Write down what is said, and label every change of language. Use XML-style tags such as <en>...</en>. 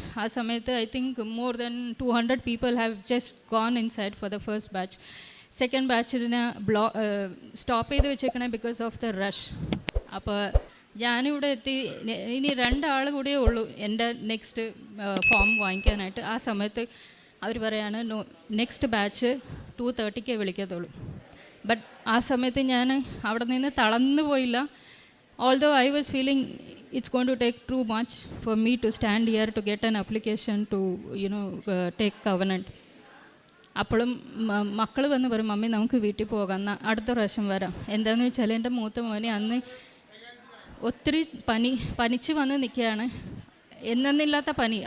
<ml>ആ സമയത്ത്</ml> <en>I think more than 200 people have just gone inside for the first batch.</en> <ml>Second ബാച്ചിന് stop ചെയ്ത് വെച്ചേക്കണേ</ml> <en>Because of the rush.</en> <ml>അപ്പോൾ ഞാനിവിടെ എത്തി, ഇനി 2 ആൾ കൂടിയേ ഉള്ളൂ എൻ്റെ നെക്സ്റ്റ് ഫോം വാങ്ങിക്കാനായിട്ട്. ആ സമയത്ത് അവർ പറയാണ് നെക്സ്റ്റ് ബാച്ച് 2:30 വിളിക്കത്തുള്ളൂ. ബട്ട് ആ സമയത്ത് ഞാൻ അവിടെ നിന്ന് തളർന്നു പോയില്ല.</ml> <en>Although I was feeling it's going to take too much for me to stand here to get an application to take covenant.</en> <ml>അപ്പോഴും മക്കൾ വന്ന് പറയും മമ്മി നമുക്ക് വീട്ടിൽ പോകാം, അടുത്ത പ്രാവശ്യം വരാം. എന്താണെന്ന് വെച്ചാൽ എൻ്റെ മൂത്ത മോനെ അന്ന് ഒത്തിരി പനിച്ച് വന്ന് നിൽക്കുകയാണ്. എന്നെന്നില്ലാത്ത പനി.</ml>